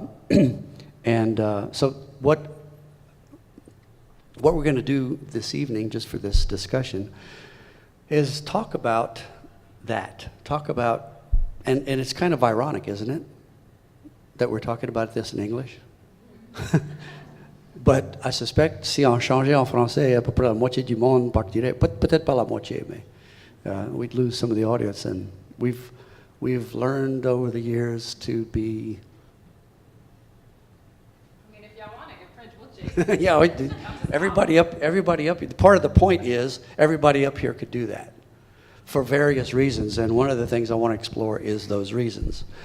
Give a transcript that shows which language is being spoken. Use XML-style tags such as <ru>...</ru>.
<en>So what we're going to do this evening, just for this discussion, is talk about that. Talk about, and it's kind of ironic, isn't it, that we're talking about this in English? But I suspect</en> <fr>si on changeait en français, à peu près la moitié du monde partirait, peut-être pas la moitié, mais</fr> <en>we'd lose some of the audience. And we've learned over the years to be. Yeah, everybody up. Part of the point is everybody up here could do that for various reasons, and one of the things I want to explore is those reasons.</en>